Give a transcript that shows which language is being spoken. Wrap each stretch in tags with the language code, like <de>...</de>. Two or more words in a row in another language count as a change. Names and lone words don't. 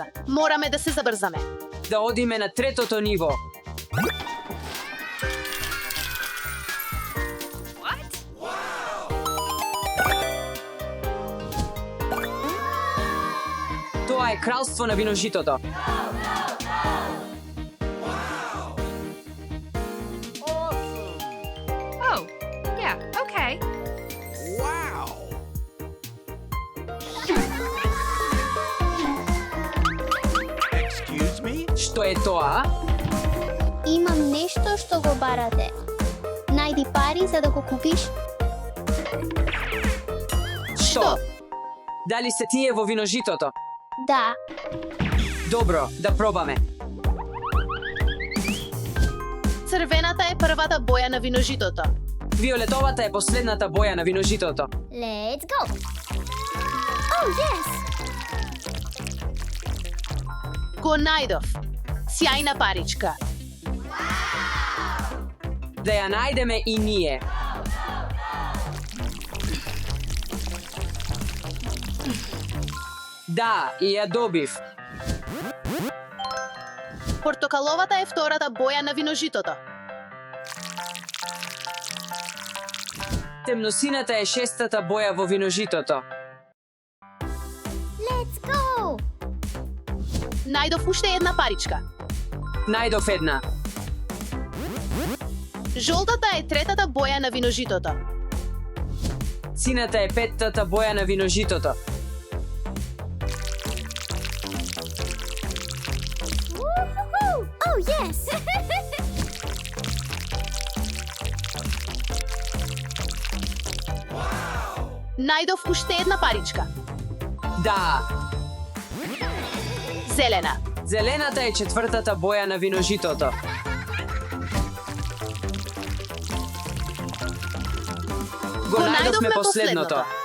<mk>Мораме да се забрзаме. Да одиме на третото ниво. Тоа е кралство на виножитото.</mk> <en>Oh, yeah, okay. Excuse me?</en> <mk>Што е тоа? Имам нешто што го барате. Најди пари за да го купиш. Што? Дали се тие во виножитото? Да. Добро, да пробаме. Црвената е првата боја на виножитото. Виолетовата е последната боја на виножитото.</mk> <en>Let's go. Oh, yes.</en> <mk>Го најдов. Сјајна паричка. Да ја најдеме и ние. Да, и ја добив. Портокаловата е втората боја на виножитото. Темносината е шестата боја во виножитото.</mk> <en>Let's go.</en> <mk>Најдов уште една паричка. Најдов една. Жолтата е третата боја на виножитото. Сината е петтата боја на виножитото.</mk> <en>Woohoo! Oh, yes.</en> <mk>Најдов уште една паричка. Да, Зелена. зелената е четвртата боја на виножитото. Го најдовме последното.</mk>